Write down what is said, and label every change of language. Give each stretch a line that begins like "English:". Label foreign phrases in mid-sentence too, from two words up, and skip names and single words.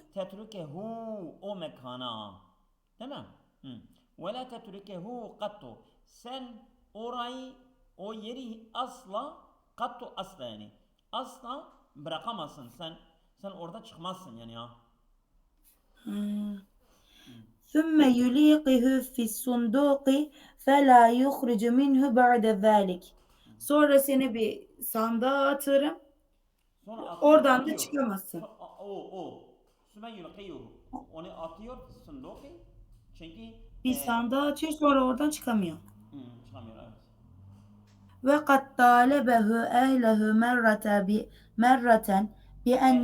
Turkish: tetrukehu o mekana. Tamam. Hı.
Arabic: ولا تتركه قط.
Turkish: Sen orayı, o yeri asla, katto asla yani. Asla bırakamazsın. Sen orada çıkmazsın yani ya. Hmm. Hı.
Arabic: ثم يلقيه في الصندوق فلا يخرج منه بعد ذلك.
Turkish: Sonra seni bir sandığa atarım. Sonra Oradan da atıyor. çıkamazsın. O.
Arabic: ثم يلقيه.
Turkish: Onu atıyor sunduki. Çünkü Bir e, sandığa atıyor, sonra oradan çıkamıyor. çıkamıyor evet.
Arabic: وقد طلبه أهله مرة بأن